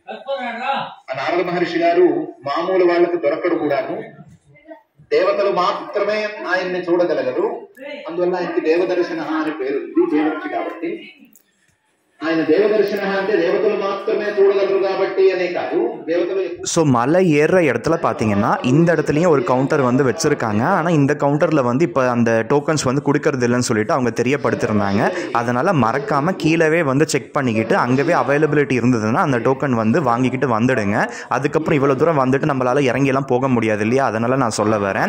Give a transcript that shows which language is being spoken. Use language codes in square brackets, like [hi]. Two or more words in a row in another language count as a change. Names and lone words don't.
[te] నారద మహర్షి గారు మామూలు వాళ్ళకు దొరకడు కూడాను, దేవతలు మాత్రమే ఆయన్ని చూడగలగరు. అందువల్ల ఆయనకి దేవదర్శన అని పేరు ఉంది, దేవర్షి కాబట్టి. ఆయన దేవదర్శన అంటే దేవతలు మాత్రమే చూడగలరు కాబట్టి అనే కాదు, దేవతలు. [ta] ஸோ மலை ஏறுற இடத்துல பார்த்தீங்கன்னா இந்த இடத்துலையும் ஒரு கவுண்டர் வந்து வச்சுருக்காங்க. ஆனால் இந்த கவுண்டரில் வந்து இப்போ அந்த டோக்கன்ஸ் வந்து கொடுக்கறது இல்லைன்னு சொல்லிட்டு அவங்க தெரியப்படுத்திருந்தாங்க. அதனால் மறக்காமல் கீழவே வந்து செக் பண்ணிக்கிட்டு அங்கேவே அவைலபிலிட்டி இருந்ததுன்னா அந்த டோக்கன் வந்து வாங்கிக்கிட்டு வந்துடுங்க. அதுக்கப்புறம் இவ்வளோ தூரம் வந்துட்டு நம்மளால் இறங்கியெல்லாம் போக முடியாது இல்லையா, அதனால் நான் சொல்ல வரேன்.